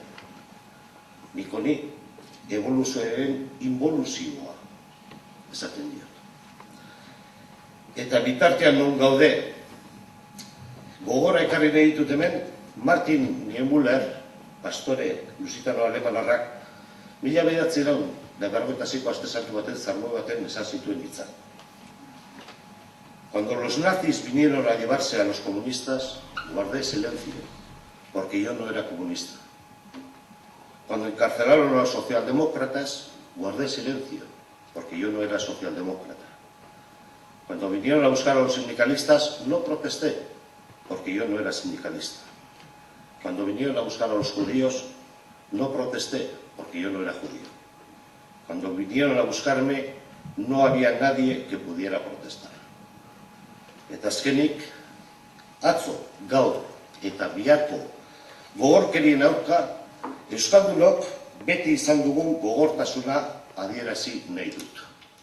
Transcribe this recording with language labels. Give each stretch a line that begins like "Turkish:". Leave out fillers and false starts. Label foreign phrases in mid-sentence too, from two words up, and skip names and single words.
Basque: Nik honi, evoluzioaren involuzioa esaten diot. Eta bitartean non gaude, gogora ekarri nahi ditut hemen, Martin Niemöller, pastore lusitano alemanarrak, 1996ko aste santu baten zarmo baten esan zituen hitzak.
Spanish: Cuando los nazis vinieron a llevarse a los comunistas, guardé silencio, porque yo no era comunista. Cuando encarcelaron a los socialdemócratas, guardé silencio, porque yo no era socialdemócrata. Cuando vinieron a buscar a los sindicalistas, no protesté, porque yo no era sindicalista. Cuando vinieron a buscar a los judíos, no protesté, porque yo no era judío. Cuando vinieron a buscarme, no había nadie que pudiera protestar.
Basque: Eta azkenik, atzo, gaur eta biharko gogorkerien aurka, euskaldunok beti izan dugun gogortasuna adierazi nahi dut.